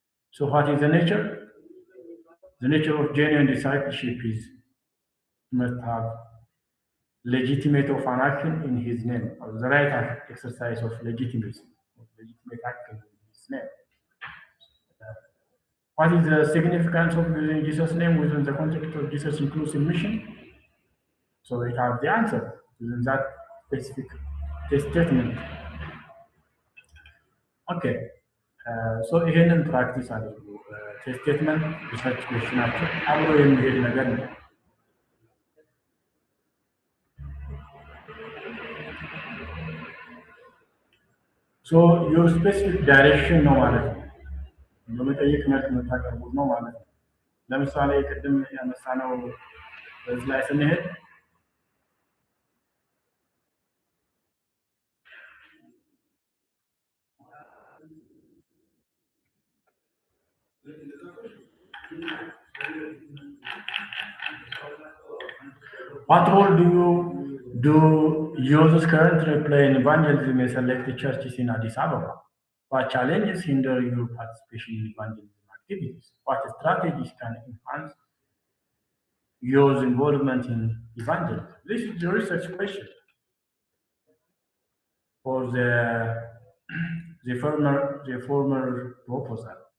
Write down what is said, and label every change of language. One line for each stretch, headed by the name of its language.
English: So what is the nature? The nature of genuine discipleship is must have legitimate of an action in his name, or the right exercise of legitimacy, legitimate action in his name. What is the significance of using Jesus' name within the context of Jesus' inclusive mission? So we have the answer within that specific statement. Okay.
Amharic: So ይሄንን ፕራክቲስ አድርጉ። ስቴትመንት ሪሰርች ኩዌሽናቸው አብሮ የሚሄድ ነገር ነው። ሶ ዩር ስፔሲፊክ ዳይሬክሽን ነው ማለት ነው። በመጠየቅ መልክ የምታቀርቡት ነው ማለት ነው። ለምሳሌ ቅድም ያነሳነው በዚህ ላይ ስንሄድ
English: what role do youths currently play in evangelism in selected churches in Addis Ababa? What challenges hinder your participation in evangelism activities? What strategies can enhance youth involvement in evangelism? This is the research question for the former proposal.